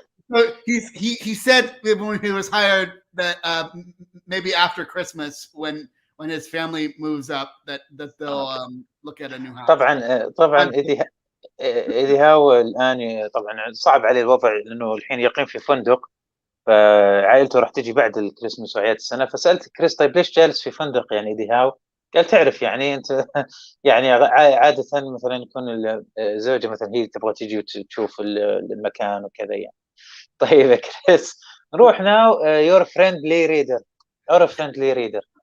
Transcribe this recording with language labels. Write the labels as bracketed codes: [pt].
[en] So he said when he was hired that maybe after Christmas, when his family moves up, that they'll look at a new house. [ar] طبعا إيدي هاو الآن طبعا صعب عليه الوضع، لأنه الحين يقيم في فندق، فعائلته راح تجي بعد الكريسماس وأعياد السنة. فسألت كريس طيب ليش جالس في فندق يعني إيدي هاو؟ قال تعرف يعني أنت يعني عادة مثلا يكون الزوجة مثلا هي تبغى تجي وتشوف المكان وكذا يعني. طيب يا كريس نروح [en] now your friendly reader, our friendly reader.